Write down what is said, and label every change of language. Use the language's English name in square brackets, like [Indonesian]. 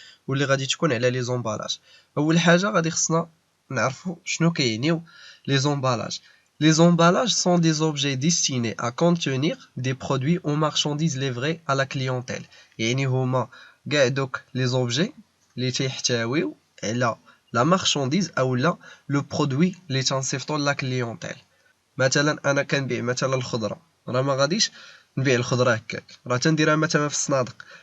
[Arabic] واللي غادي تكون على لي زومبالاج. اول حاجه غادي خصنا نعرفوا شنو كيعنيو لي زومبالاج. [French] Les emballages sont des objets destinés à contenir des produits ou marchandises livrés à la clientèle. [Arabic] يعني هما كاع دوك [French] les objets [Arabic] اللي تيحتويو على la marchandise او لا لو برودوي اللي تنصيفطو [French] لا كليونتيل. [Arabic] مثلا انا كنبيع مثلا الخضره، راه ما غاديش نبيع الخضره هكاك، راه تنديرها مثلا في الصنادق.